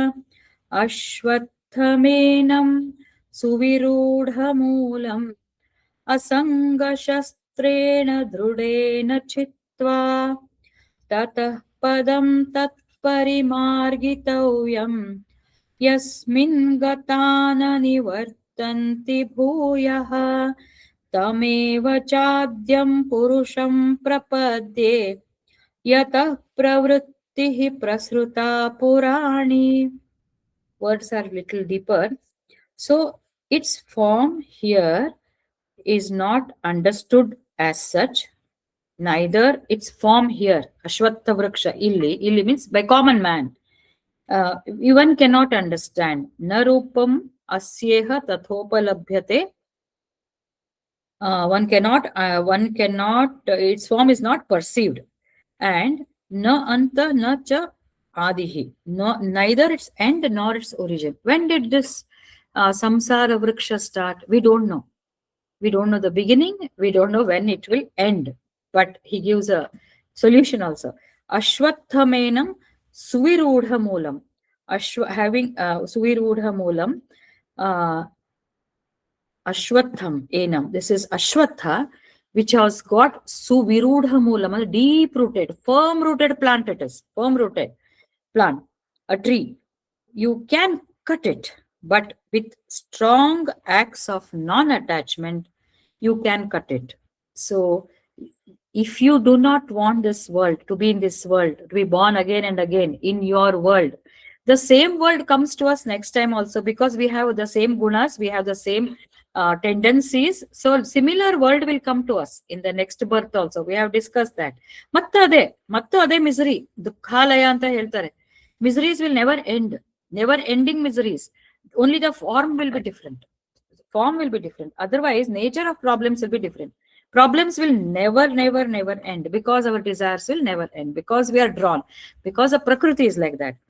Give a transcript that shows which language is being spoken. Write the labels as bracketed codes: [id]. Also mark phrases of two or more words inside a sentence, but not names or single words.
[sa] अश्वत्थमेनं सुविरूढमूलम् असङ्गशस्त्रेण दृढेन चित्वा ततः पदं तत्परिमार्गितव्यम् यस्मिन् गता न निवर्तन्ति भूयः तमेव चाद्यं पुरुषं प्रपद्ये यतः प्रवृत्तिः प्रसृता पुराणी. [en] Words are little deeper. So its form here is not understood as such, neither its form here, [sa] अश्वत्थ वृक्ष, [en] illi means by common man. One cannot understand. [sa] न रूपम् अस्येह तथोपलभ्यते. [en] One cannot, its form is not perceived. [sa] And न अन्त न च आदिः. [en] No, neither its end nor its origin. When did this [sa] संसार वृक्ष [en] start? We don't know. We don't know the beginning. We don't know when it will end. But he gives a solution also. [sa] अश्वत्थमेनं सुविरूढ मूलम्. Having सुविरूढ मूलम्. अश्वत्थम् एनम्. [en] This is Ashwatha, which has got [sa] सुविरूढ मूलम्, [en] deep rooted, firm rooted plant it is. Firm rooted plant. A tree. You can cut it, but with strong acts of non-attachment, you can cut it. So if you do not want this world, to be in this world, to be born again and again in your world, the same world comes to us next time also, because we have the same gunas, we have the same tendencies. So similar world will come to us in the next birth also. We have discussed that. [kn] ಮತ್ತು ಅದೇ misery, ದುಃಖಾಲಯ ಅಂತ ಹೇಳ್ತಾರೆ. [en] Miseries will never end. Never ending miseries. Only the form will be different. Form will be different. Otherwise, nature of problems will be different. Problems will never end because our desires will never end, because we are drawn, because the Prakriti is like that.